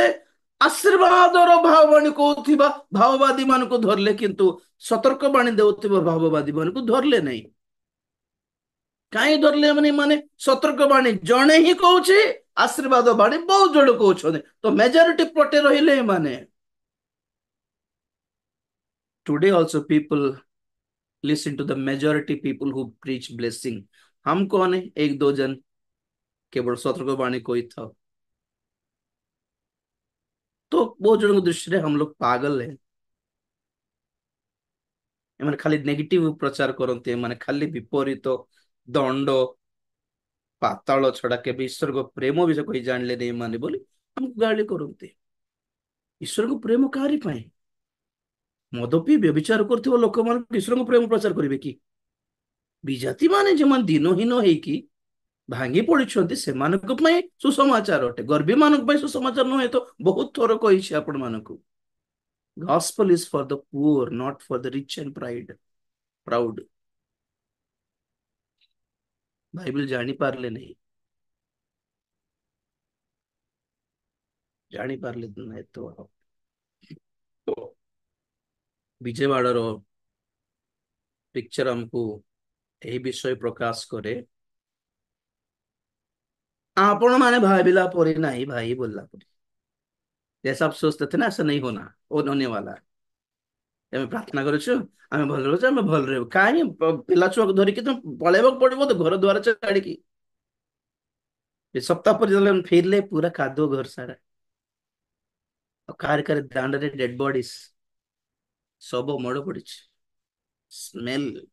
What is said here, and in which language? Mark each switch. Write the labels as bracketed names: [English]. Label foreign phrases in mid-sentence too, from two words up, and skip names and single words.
[Odia] ଆଶୀର୍ବାଦର ଭାବବାଣୀ କହୁଥିବା ଭାଓବାଦୀ ମାନଙ୍କୁ ଧରିଲେ, କିନ୍ତୁ ସତର୍କ ବାଣୀ ଦେଉଥିବା ଭାବବାଦୀ ମାନଙ୍କୁ ଧରିଲେ ନାହିଁ। କାହିଁ ଧରିଲେ? ମାନେ ସତର୍କ ବାଣୀ ଜଣେ ହିଁ କହୁଛି, ଆଶୀର୍ବାଦ ବାଣୀ ବହୁତ ଜଣ କହୁଛନ୍ତି, ତ ମେଜରିଟି ପଟେ ରହିଲେ ଏମାନେ। [English] Today also people listen to the majority people who preach blessing। [Hindi] हम कौन है? एक दो जन केवल सतर्क बाणी कोई था, तो बहुत जनों की दृष्टि से हम लोग पागल हैं। [Odia] एମାନେ ଖାଲି ନେଗେଟିଭ ପ୍ରଚାର କରନ୍ତି, ଏମାନେ ଖାଲି ବିପରୀତ, ଦଣ୍ଡ, ପାତାଳ ଛଡା କେବେ ଈଶ୍ୱରଙ୍କ ପ୍ରେମ ବିଷୟ କହି ଜାଣିଲେ ନାହିଁ ମାନେ ବୋଲି ଆମକୁ ଗାଳି କରନ୍ତି। ଈଶ୍ୱରଙ୍କ ପ୍ରେମ କାହାରି ପାଇଁ? ମଦ ପିଇ ବ୍ୟଭିଚାର କରୁଥିବା ଲୋକମାନଙ୍କୁ ଈଶ୍ୱରଙ୍କ ପ୍ରେମ ପ୍ରଚାର କରିବେ କି? ବିଜାତି ମାନେ ଯେଉଁମାନେ ଦିନହୀନ ହେଇକି ଭାଙ୍ଗି ପଡିଛନ୍ତି ସେମାନଙ୍କ ପାଇଁ ସୁସମାଚାର ଅଟେ, ଗର୍ଭୀ ମାନଙ୍କ ପାଇଁ ସୁସମାଚାର ନୁହେଁ ତ ବହୁତ ଥର କହିଛି ଆପଣ ମାନଙ୍କୁ। [English] Gospel is for the poor, not for the rich and proud। [Odia] ବାଇବଲ ଜାଣିପାରିଲେ ନାହିଁ, ଜାଣିପାରିଲେ ନାହିଁ ତ ବିଜୟବାଡର ପିକ୍ଚର ଆମକୁ ଏହି ବିଷୟ ପ୍ରକାଶ କରେ। ଆପଣ ମାନେ ଭାବିଲା ପରେ ନାହିଁ ଭାଇ बोलला ପରେ, [Hindi] जैसा आप सोचते थे ना ऐसा नहीं होना, वो होने वाला है। [Odia] ଆମେ ପ୍ରାର୍ଥନା କରୁଛୁ, ଆମେ ଭଲରେ ଅଛୁ, ଆମେ ଭଲରେ ରହିବୁ। କାହିଁ ପିଲା ଛୁଆକୁ ଧରିକି ତମେ ପଳେଇବାକୁ ପଡିବ ତ ଘର ଦ୍ୱାର ଛାଡିକି। ଏ ସପ୍ତାହ ପରେ ଯେତେବେଳେ ଫେରିଲେ ପୁରା କାଦୁଅ ଘର ସାରା, ଆଉ କାର କାର ଦାଣ୍ଡରେ [English] dead bodies, [Odia] ଶବ ମଡ ପଡିଛି, ସ୍ମେଲ।